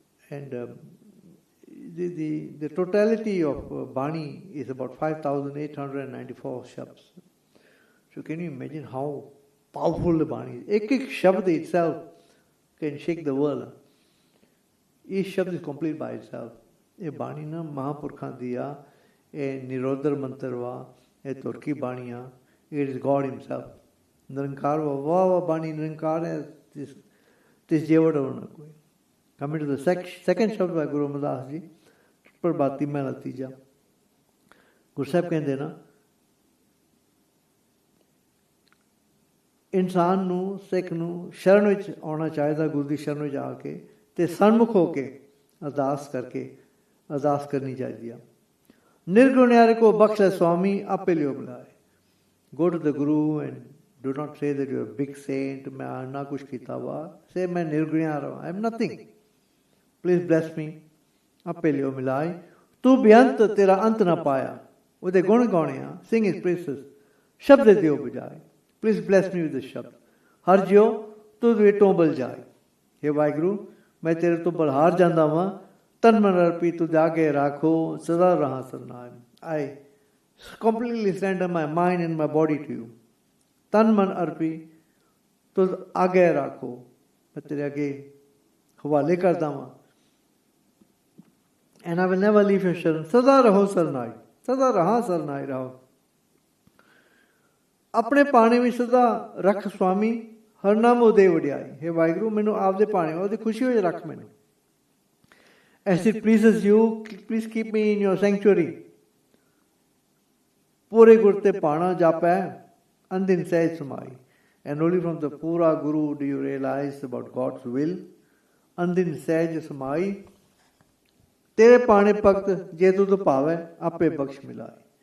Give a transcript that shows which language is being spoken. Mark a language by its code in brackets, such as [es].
[en] And the totality of Bani is about 5,894 shabds. So can you imagine how powerful the Bani is? Ek shabd itself can shake the world. Each shabd is complete by itself. [pa] ਇਹ ਬਾਣੀ ਨਾ ਮਹਾਂਪੁਰਖਾਂ ਦੀ ਆ, ਇਹ ਨਿਰੋਧਰ ਮੰਤਰ ਵਾ, ਇਹ ਤੁਰਕੀ ਬਾਣੀ ਆ। [en] It is God himself. [pa] ਨਿਰੰਕਾਰ ਵਾ, ਵਾਹ ਬਾਣੀ ਨਿਰੰਕਾਰ ਹੈ, ਤਿਸ ਜੇਵੜ ਹੋਣਾ ਕੋਈ। [en] Coming to the second shabd by Guru Amardas Ji, [pa] ਪ੍ਰਭਾਤੀ ਮਹਿਲਾ ਤੀਜਾ। ਗੁਰੂ ਸਾਹਿਬ ਕਹਿੰਦੇ ਨਾ, ਇਨਸਾਨ ਨੂੰ, ਸਿੱਖ ਨੂੰ ਸ਼ਰਨ ਵਿੱਚ ਆਉਣਾ ਚਾਹੀਦਾ, ਗੁਰੂ ਦੀ ਸ਼ਰਨ ਵਿੱਚ ਆ ਕੇ ਤੇ ਸਨਮੁਖ ਹੋ ਕੇ ਅਰਦਾਸ ਕਰਕੇ ਅਰਦਾਸ ਕਰਨੀ ਚਾਹੀਦੀ ਆ। ਨਿਰਗੁਣਿਆਰੇ ਕੋ ਬਖਸ਼ੈ ਸੁਆਮੀ ਆਪੇ ਲਿਓ ਬੁਲਾਏ। [en] Go to the Guru and do not say that you are a big saint, [pa] ਮੈਂ ਨਾ ਕੁਛ ਕੀਤਾ ਵਾ। [en] Say [pa] ਮੈਂ ਨਿਰਗੁਣਿਆਰ ਹਾਂ, [en] I am nothing. Please bless me. [pa] ਆਪੇ ਲਿਓ ਮਿਲਾਏ। ਤੂੰ ਬੇਅੰਤ ਤੇਰਾ ਅੰਤ ਨਾ ਪਾਇਆ। ਉਹਦੇ ਗੁਣ ਗਾਉਣੇ ਆ। [en] Sing his praises. [pa] ਸ਼ਬਦ ਦਿਓ ਬਜਾਏ। [en] Please bless me with the shabad. [pa] ਹਰ ਜਿਉ ਤੁਧ ਵੇਟੋਂ ਬਲ ਜਾਏ। ਹੇ ਵਾਹਿਗੁਰੂ, ਮੈਂ ਤੇਰੇ ਤੋਂ ਬਲਹਾਰ ਜਾਂਦਾ ਵਾਂ। ਤਨ ਮਨ ਅਰਪੀ ਤੁਧ ਆਗੇ ਰਾਖੋ, ਸਦਾ ਰਹਾ ਸਰਨਾਮ। [en] I completely surrender my mind and my body to you. [pa] ਤਨ ਮਨ ਅਰਪੀ ਤੁਧ ਆਗੇ ਰਾਖੋ, ਮੈਂ ਤੇਰੇ ਅੱਗੇ ਹਵਾਲੇ ਕਰਦਾ ਵਾਂ। [en] And I will never leave your sharan. [pa] ਸਦਾ ਰਹੋ ਸਰਨਾਈ, ਸਦਾ ਰਹਾ ਸਰਨਾਈ ਰਹੋ। ਆਪਣੇ ਪਾਣੇ ਵਿੱਚ ਸਦਾ ਰੱਖ ਸੁਆਮੀ, ਹਰ ਨਾਮ ਉਹਦੇ ਵਡਿਆਈ। ਹੇ ਵਾਹਿਗੁਰੂ, ਮੈਨੂੰ ਆਪਦੇ ਪਾਣੇ ਉਹਦੀ ਖੁਸ਼ੀ ਵਿੱਚ ਰੱਖ ਮੈਨੂੰ। [en] As it pleases you, please keep me in your sanctuary. [pa] ਪੂਰੇ ਗੁਰ ਤੇ ਪਾਣਾ ਜਾਪੈ, ਅੰਦਿਨ ਸਹਿਜ ਸਮਾਈ। [en] And only from the Pura Guru do you realize about God's will. [pa] ਅੰਦਿਨ ਸਹਿਜ ਸਮਾਈ। ਤੇਰੇ ਪਾਣੇ ਭਗਤ ਜੇ ਤੁਧ ਭਾਵੈ, ਆਪੇ ਬਖਸ਼ ਮਿਲਾਏ।